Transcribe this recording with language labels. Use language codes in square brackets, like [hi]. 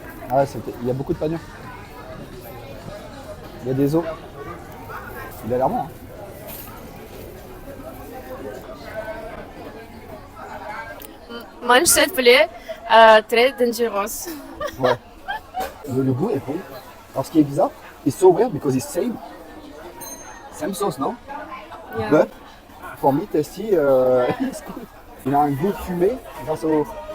[fr] Ah, il y a beaucoup de panures. Il y a des os. Il a l'air bon. Hein. Mange s'il te plaît, très dangereux. Ouais. Le goût est bon. Alors ce qui est bizarre, [en] it's so weird because it's same sauce, [fr] non? [en] Yeah. But for me, tasty, it's good. [fr] Il a un goût fumé grâce au...